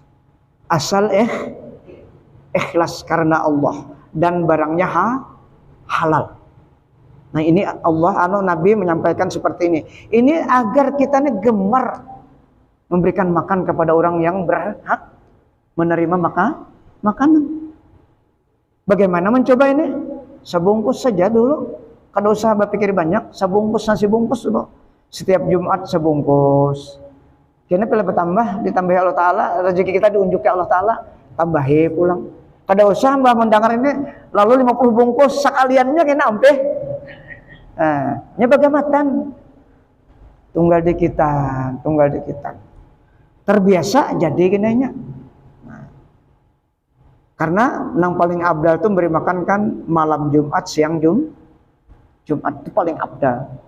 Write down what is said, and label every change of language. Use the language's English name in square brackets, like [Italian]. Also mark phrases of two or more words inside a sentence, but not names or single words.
[Indonesian] Asal ikhlas karena Allah dan barangnya halal. Nah ini Nabi menyampaikan seperti ini. Ini agar kita nih gemar memberikan makan kepada orang yang berhak menerima makanan. Bagaimana mencoba ini? Sebungkus saja dulu. [Banjar] Kada usah berpikir banyak. Sebungkus nasi bungkus dulu. Setiap Jumat sebungkus. Kini bila bertambah, ditambahi Allah Ta'ala, rezeki kita diunjuk ke Allah Ta'ala, tambahi pulang. Kada usah mbah mendengar ini, lalu 50 bungkus sekaliannya kena ampe. [Indonesian] Nah, bagaimana? Tunggal di kita. [Banjar] Terbiasa jadi kinanya. [Indonesian] Nah, karena yang paling abdal itu memberi makan kan malam Jumat, siang Jumat itu paling abdal.